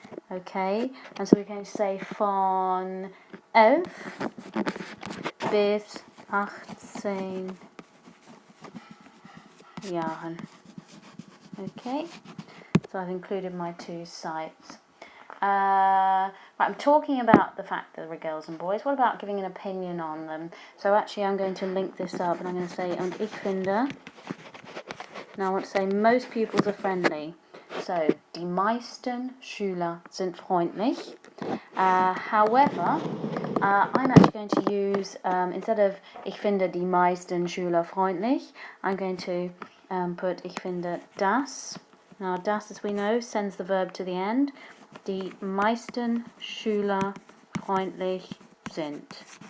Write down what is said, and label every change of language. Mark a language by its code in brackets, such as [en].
[en] Okay, and so we're going to say [de] von 11 bis 18 Jahren. [en] Okay, so I've included my 2 sites. Right, I'm talking about the fact that there are girls and boys. What about giving an opinion on them? So actually I'm going to link this up and I'm going to say, [de] und ich finde, [en] now I want to say most pupils are friendly. [de] So, die meisten Schüler sind freundlich. [en] However, I'm actually going to use, instead of [de] ich finde die meisten Schüler freundlich, [en] I'm going to put [de] ich finde das. [en] Now, das, as we know, sends the verb to the end. [de] Die meisten Schüler freundlich sind.